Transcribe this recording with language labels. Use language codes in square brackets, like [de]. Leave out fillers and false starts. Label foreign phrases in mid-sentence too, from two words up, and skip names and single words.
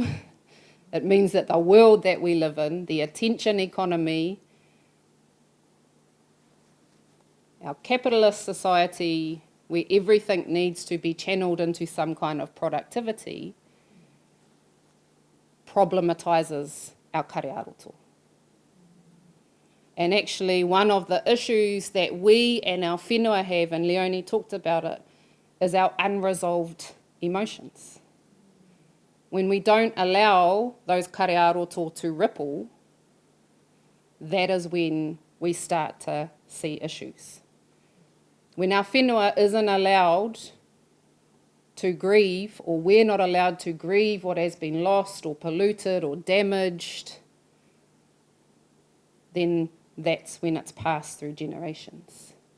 [en] It means that the world that we live in, the attention economy, our capitalist society, where everything needs to be channeled into some kind of productivity, problematises our kare-ā-roto. And actually, one of the issues that we and our whenua have, and Leonie talked about it, is our unresolved emotions. When we don't allow those kare-ā-roto to ripple, that is when we start to see issues. When our whenua isn't allowed to grieve, or we're not allowed to grieve what has been lost or polluted or damaged, then that's when it's passed through generations.